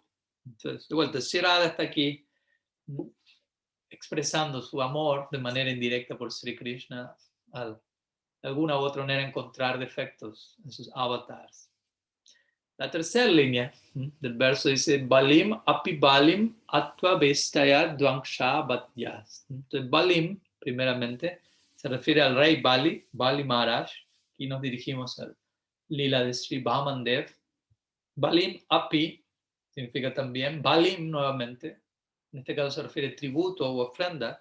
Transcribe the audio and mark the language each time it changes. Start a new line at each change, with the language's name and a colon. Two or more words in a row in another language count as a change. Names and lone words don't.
Spanish: Entonces, de vuelta, Sri Radha está aquí expresando su amor de manera indirecta por Sri Krishna al de alguna u otra manera encontrar defectos en sus avatars. La tercera línea del verso dice
Sanskrit: Balim api balim atva vestaya dvangsha bhatyas.
Spanish: Entonces Balim, primeramente, se refiere al rey Bali, Bali Maharaj, y nos dirigimos al lila de Sri Vamandev.
Sanskrit: Balim api
Spanish: significa también, Balim nuevamente, en este caso se refiere a tributo o ofrenda.